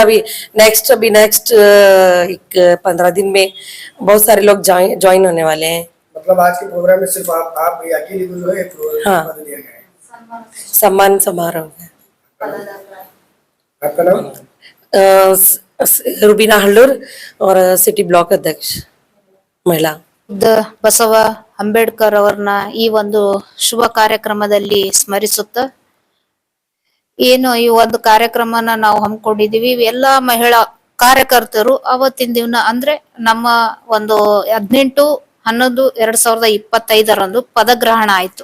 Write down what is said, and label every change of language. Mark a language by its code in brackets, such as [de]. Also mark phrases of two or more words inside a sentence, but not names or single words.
[hi] अभी नेक्स्ट एक 15 दिन में बहुत सारे लोग ज्वाइन होने वाले हैं। मतलब आज के प्रोग्राम में सिर्फ आप अकेले जो है हाँ, पद दिया गया है। सम्मान समारोह है। आपका नाम? रुबीना हुल्लूर और सिटी ब्लॉक अध्यक्ष महिला। [kn] ಬಸವ ಅಂಬೇಡ್ಕರ್ ಅವರನ್ನ ಈ ಒಂದು ಶುಭ ಕಾರ್ಯಕ್ರಮದಲ್ಲಿ ಸ್ಮರಿಸುತ್ತಾ, ಏನು ಈ ಒಂದು ಕಾರ್ಯಕ್ರಮನ ನಾವು ಹಮ್ಮಿಕೊಂಡಿದೀವಿ, ಎಲ್ಲಾ ಮಹಿಳಾ ಕಾರ್ಯಕರ್ತರು ಅವತ್ತಿನ ದಿನ ಅಂದ್ರೆ ನಮ್ಮ ಒಂದು 18/11/2025 ಪದಗ್ರಹಣ ಆಯ್ತು.